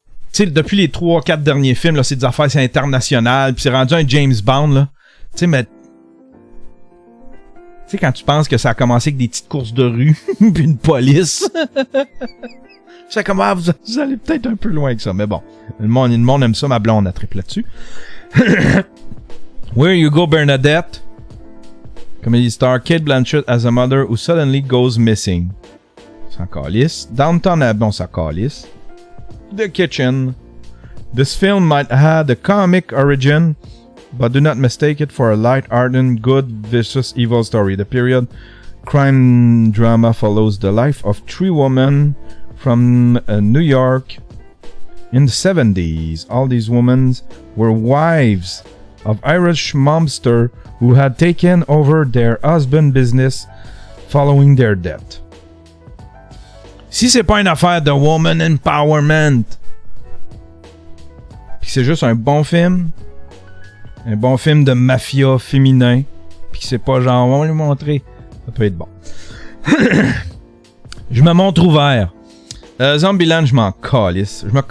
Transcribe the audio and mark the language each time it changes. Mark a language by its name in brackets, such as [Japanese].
[French] Tu sais, depuis les 3-4 derniers films, là, c'est des affaires internationales, puis c'est rendu un James Bond, là. Tu sais, mais... Tu sais, quand tu penses que ça a commencé avec des petites courses de rue, puis une police... C'est comme, ah, vous allez peut-être un peu loin que ça, mais bon. Le monde aime ça, ma blonde a triplé là-dessus. [English] Where You Go, Bernadette. Comedy star Kate Blanchett as a mother who suddenly goes missing. [French] Ça calisse. Downton Abbey, ça calisse. The Kitchen. [English] This film might have a comic origin, but do not mistake it for a light-hearted good versus evil story. The period crime drama follows the life of three women from New York in the 70s. All these women were wives of Irish mobsters who had taken over their husband's business following their death. [French] Si c'est pas une affaire de woman empowerment, pis c'est juste un bon film de mafia féminin, pis c'est pas genre on va lui montrer, ça peut être bon. Je me montre ouvert. Zombieland, je m'en calisse.